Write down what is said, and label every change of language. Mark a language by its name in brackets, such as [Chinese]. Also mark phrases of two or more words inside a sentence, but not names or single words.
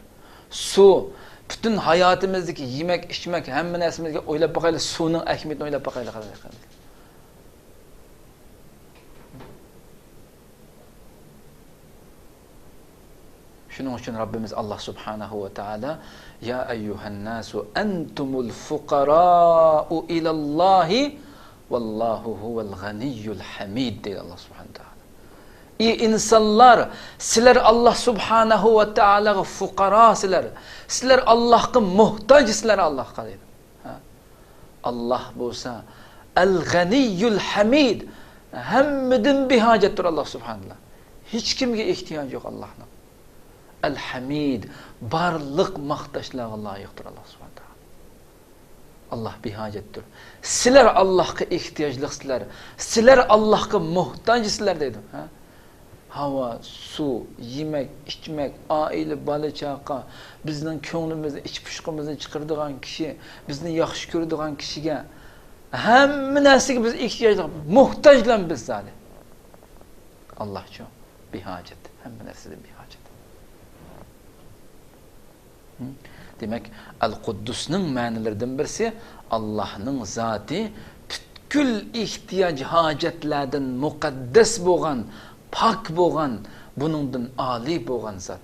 [Uzbek] Suv, butun hayotimizdagi yemak, ichmak, hamma narsamizga o'ylab boqaylik, suvning ahamiyatini o'ylab boqaylik qadrli qarindoshlar. Shuning uchun Rabbimiz Alloh [Arabic] سبحانه وتعالى: "يا أيها الناس أنتم الفقراء إلى الله والله هو الغني الحميد" [Uzbek] deydi Alloh subhanahu va taolo. Ey insonlar, sizlar Alloh [Arabic] سبحانه وتعالى [Uzbek] fuqarosizlar. Sizlar Allohga muhtojsizlar Allohga deydi. Alloh bo'lsa [Arabic] الغني الحميد, [Uzbek] hammadan behojatdir Alloh subhanahu. Hech kimga ehtiyoj yo'q Allohning. Al-Hamid, barliq maqtashlarga loyiqdir Alloh subhanahu. [Turkish] Allah bihacettir. Sizler Allah'a ihtiyaclısızlar. Sizler Allah'a muhtaçsızlar dedi. Ha? Hava, su, yemek, içmek, aile, [Uzbek] bala chaqa, bizning ko'nglimizni, iç pushqimizni chiqaradigan kishi, bizni yaxshi ko'radigan kishiga hamma narsaga biz ehtiyojli, muhtojlar biz zali. Allohcho bihojat, hamma narsaga bihojat. Demak, Al-Quddusning ma'nolaridan birisi Allohning zoti butkul ehtiyoj hojatlardan muqaddas bo'lgan, pak bo'lgan, buningdan oliy bo'lgan zot.